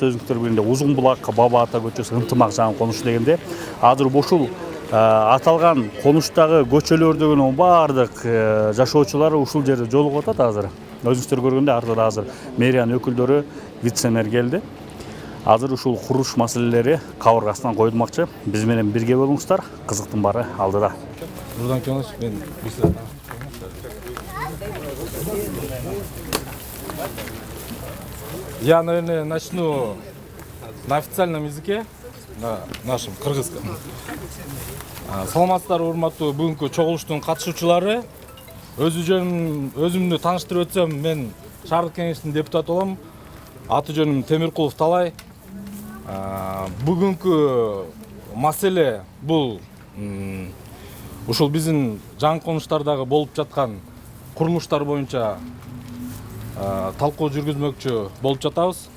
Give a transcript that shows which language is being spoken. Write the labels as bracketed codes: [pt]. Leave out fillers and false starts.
[ky] Өзүңүздөр билгендей Узун булак, Баба Ата көчөсү, Ынтымак жагын конушу дегенде, азыр ушул аталган конуштагы көчөлөрдөгүнүн баардык жашоочулар ушул жерде жолугуп атат азыр. Өзүңүздөр көргөндө артында азыр мэриянын өкүлдөрү, вице-мэр келди. Азыр ушул курулуш маселелери кабыргасынан коюлмакчы. Биз менен бирге болуңуздар. Кызыктын баары алдыда. Buradan konuş, ben bir sıra. [ru] Я, наверное, начну на официальном языке, на нашем кыргызском. [ky] Саламатсыздар, урматтуу бүгүнкү чогулуштун катышуучулары. Өзүмдү тааныштырып өтсөм, мен шаардык кеңештин депутаты болом. Аты жөнүм Темиркулов Талай. Бүгүнкү маселе бул ушул биздин жаңы конуштардагы болуп жаткан курулуштар боюнча талкуу жүргүзмөкчү болуп жатабыз.